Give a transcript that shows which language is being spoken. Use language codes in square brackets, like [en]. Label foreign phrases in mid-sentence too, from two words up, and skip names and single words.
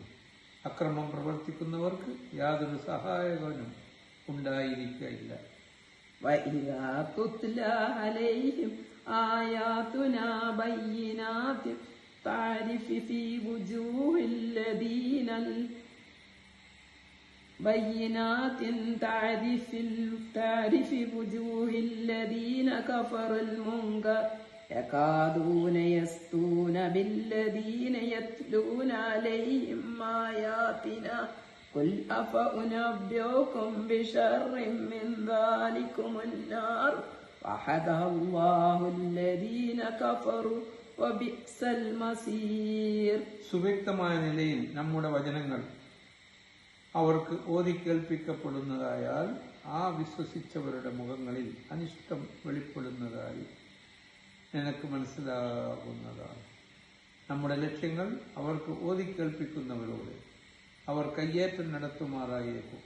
[ml] അക്രമം പ്രവർത്തിക്കുന്നവർക്ക് യാതൊരു സഹായകനും ഉണ്ടായിരിക്കില്ല. [ar] وإذا تتلى عليهم آياتنا بينات تعرف في وجوه الذين بينات تعرف وجوه الذين كفروا المنكر يكادون يسطون بالذين يتلون عليهم آياتنا قل أفأنبئكم بشر من ذلكم النار وعد الله الذين كفروا وبئس المصير. [ml] സുവ്യക്തമായ നിലയിൽ നമ്മുടെ വചനങ്ങൾ അവർക്ക് ഓതി കേൾപ്പിക്കപ്പെടുന്നതായാൽ ആ വിശ്വസിച്ചവരുടെ മുഖങ്ങളിൽ അനിഷ്ടം വെളിപ്പെടുന്നതായി നിനക്ക് മനസ്സിലാകുന്നതാണ്. നമ്മുടെ ലക്ഷ്യങ്ങൾ അവർക്ക് ഓതി കേൾപ്പിക്കുന്നവരോട് അവർ കയ്യേറ്റം നടത്തുമാറായിരിക്കും.